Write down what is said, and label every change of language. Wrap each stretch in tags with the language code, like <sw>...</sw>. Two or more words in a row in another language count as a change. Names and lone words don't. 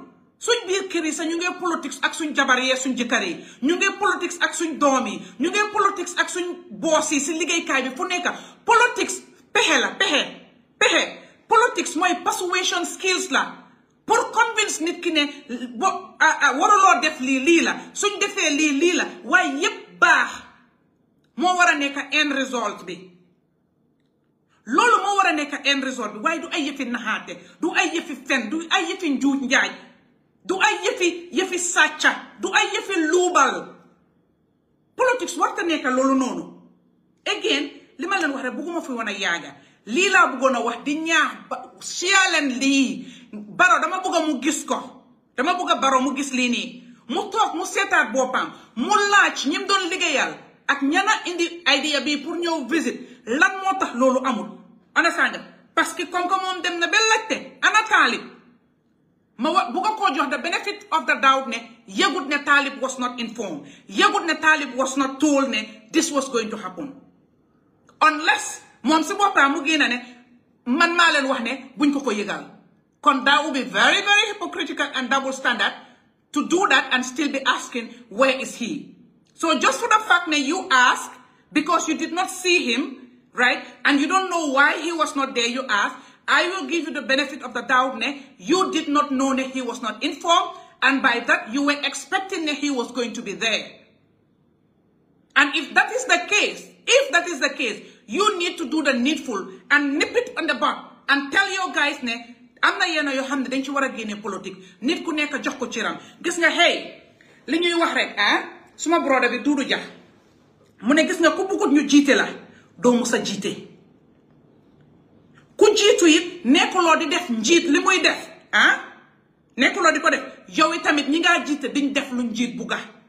<wo>suñ biir kër yi sax ñu ngi politics ak suñ jabar yee suñ jëkkër yi, ñu ngi politics ak suñ doom yi, ñu ngi politics ak suñ boss yi si liggéeykaay bi fu nekk. Politics pexe la pexe. Politics mooy</wo> <en>persuasion skills</en> <wo>la pour convince nit ki ne waruloo def lii la, suñ defee lii la, waaye yépp baax moo war a nekk</wo> <en>end result</en> <wo>bi. loolu moo war a nekk</wo> <en>end result</en> <wo>bi waaye du ay yëfi naxaate, du ay yëfi fen, du ay yëfi njuuj njaaj, du ay yëfi sàcca, du ay yëfi luubal. Politics warta nekk loolu noonu. Again li ma leen wax rek bëgguma fi woon a yaaga lii laa bëggoon a wax di ñaax siyaleen lii Barrow dama bëgg mu gis ko, dama bëgg Barrow mu gis lii nii, mu toog mu seetaat boppam, mu laaj ñim doon liggéeyal ak ñana indi idea bi pour ñëw visit lan moo tax loolu amul. ana sanga</wo> <fr>parce que comme que</fr> <wo>moom dem na ba laajte ana Taalib ma bu ko jox</wo> <en>the benefit of the doubt</en> <wo>ne yëgut ne Taalib</wo> <en>was not informed,</en> <wo>yëgut ne Taalib</wo> <en>was not told</en> <wo>ne</wo> <en>this was going to happen,</en> <wo>unless moom si boppam mu génn ne man maa leen wax ne buñ ko yëgal.</wo> <en>Kon that would be very, very hypocritical and double standard to do that and still be asking where is he. So just for the fact that you ask because you did not see him, right, and you don't know why he was not there, you ask, I will give you the benefit of the doubt that you did not know that he was not informed, and by that you were expecting that he was going to be there. And if that is the case, you need to do the needful and nip it on the bud and tell your guys</en> <wo>ne am na yenn yoo xam ne dañ ci war a génne politique nit ku nekk jox ko ciram. Gis nga hey li ñuy wax rek suma broda bi Duudu Jah mu ne gis nga ku bëggut ñu jiite la doo mus a jiite. Ku jiitu it nekkuloo di def njiit li muy def nekkuloo di ko def yow itamit ñi ngaa jiite diñ def lu njiit bugga.</wo>